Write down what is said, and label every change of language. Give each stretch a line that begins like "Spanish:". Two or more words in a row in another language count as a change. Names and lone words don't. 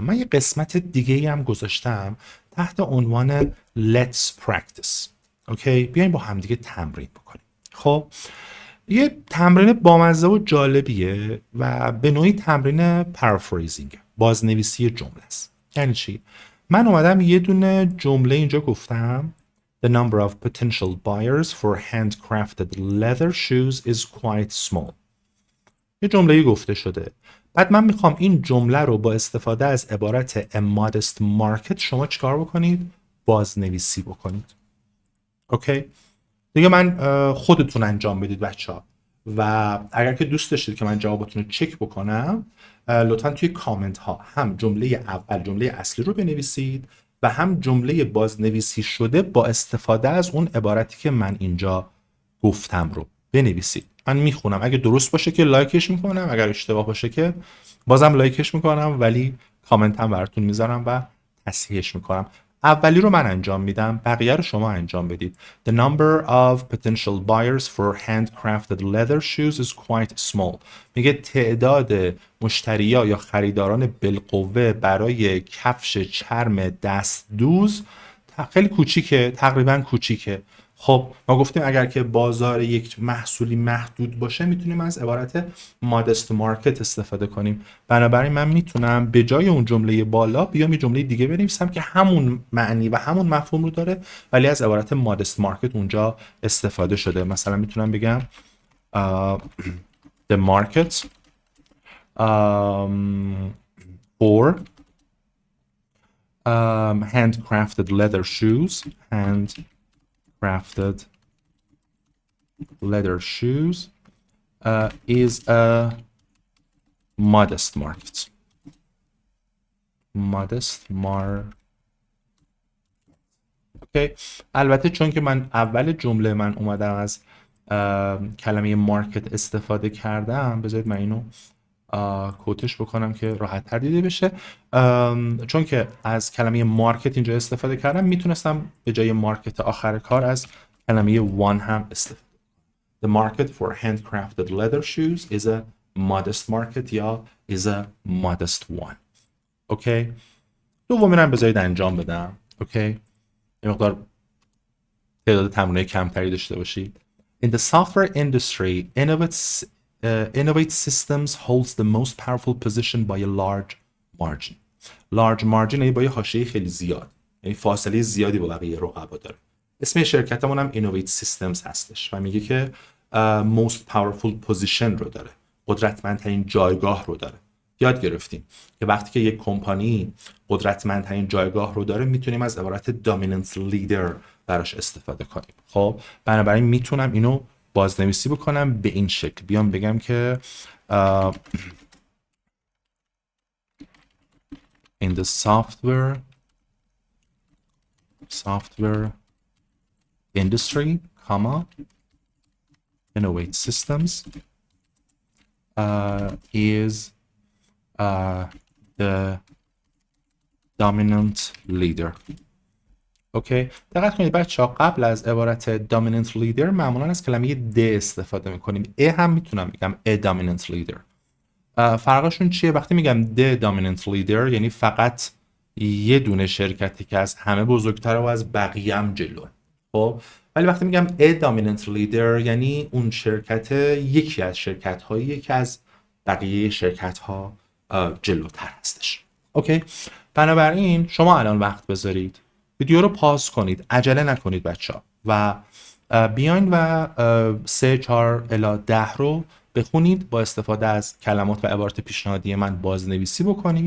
Persian: من یه قسمت دیگه هم گذاشتم تحت عنوان
English: Let's Practice.
Persian: اوکی، بیاین با هم دیگه تمرین بکنیم. خب یه تمرین بامزه و جالبیه و به نوعی تمرین پرافریزینگ، بازنویسی جمله است. یعنی چی؟ من اومدم یه دونه جمله اینجا گفتم
English: The number of potential buyers for handcrafted leather shoes is quite small.
Persian: یه جمله‌ای گفته شده. بعد من میخوام این جمله رو با استفاده از عبارت
English: a modest market
Persian: شما چیکار بکنید؟ بازنویسی بکنید. اوکی؟ دیگه من خودتون انجام بدید بچه‌ها. و اگر که دوست داشتید که من جوابتون رو چک بکنم لطفا توی کامنت ها هم جمله اول جمله اصلی رو بنویسید و هم جمله بازنویسی شده با استفاده از اون عبارتی که من اینجا گفتم رو بنویسید. من میخونم، اگه درست باشه که لایکش میکنم، اگر اشتباه باشه که بازم لایکش میکنم ولی کامنت هم براتون میذارم و تصحیحش میکنم. اولی رو من انجام میدم، بقیه رو شما انجام بدید.
English: The number of potential buyers for handcrafted leather shoes is quite small.
Persian: میگه تعداد مشتریا یا خریداران بالقوه برای کفش چرم دستدوز خیلی کوچیکه، تقریبا کوچیکه. خب ما گفتیم اگر که بازار یک محصولی محدود باشه میتونیم از عبارت
English: modest market
Persian: استفاده کنیم. بنابراین من میتونم به جای اون جمله بالا بیام یه جمله دیگه بنویسم که همون معنی و همون مفهوم رو داره ولی از عبارت
English: modest market
Persian: اونجا استفاده شده. مثلا میتونم بگم
English: the market for handcrafted leather shoes is a modest market.
Persian: اوکی. البته چون که من اول جمله من اومدم از کلمه مارکت استفاده کردم، بذارید من اینو کوتش بکنم که راحت تر دیده بشه. چون که از کلمه مارکت اینجا استفاده کردم میتونستم به جای مارکت آخر کار از کلمه one هم استفاده.
English: The market for handcrafted leather shoes is a modest market یا is a modest one.
Persian: اوکی. دومی رو بذارید انجام بدم. اوکی. یه مقدار تعداد تمرینای کمتری داشته باشید.
English: In the software industry, Innovate Systems holds the most powerful position by a large margin. Large margin
Persian: یعنی با یه حاشیه خیلی زیاد، یعنی فاصله زیادی با بقیه رقبا داره. اسم شرکتمون هم Innovate Systems هستش و میگه که
English: most powerful position
Persian: رو داره، قدرتمندترین جایگاه رو داره. یاد گرفتیم که وقتی که یک کمپانی قدرتمندترین جایگاه رو داره میتونیم از عبارت
English: dominant leader
Persian: براش استفاده کنیم. خب بنابراین میتونم اینو بازنویسی بکنم به این شکل، بیام بگم که
English: in the software industry, Innovate Systems is the dominant leader.
Persian: اوکی. دقت کنید بچه‌ها قبل از عبارت
English: dominant leader
Persian: معمولا از کلمه د استفاده میکنیم. هم میتونم بگم
English: a dominant leader.
Persian: فرقشون چیه؟ وقتی میگم
English: the dominant leader
Persian: یعنی فقط یه دونه شرکتی که از همه بزرگتره و از بقیه هم جلو. خب ولی وقتی میگم
English: a dominant leader
Persian: یعنی اون شرکت یکی از شرکت هایی که از بقیه شرکت ها جلوتر هستش. اوکی. بنابراین شما الان وقت بذارید، ویدیو رو پاز کنید، عجله نکنید بچه‌ها و بیاین و 3 4 الی 10 رو بخونید، با استفاده از کلمات و عبارات پیشنهادی من بازنویسی بکنید.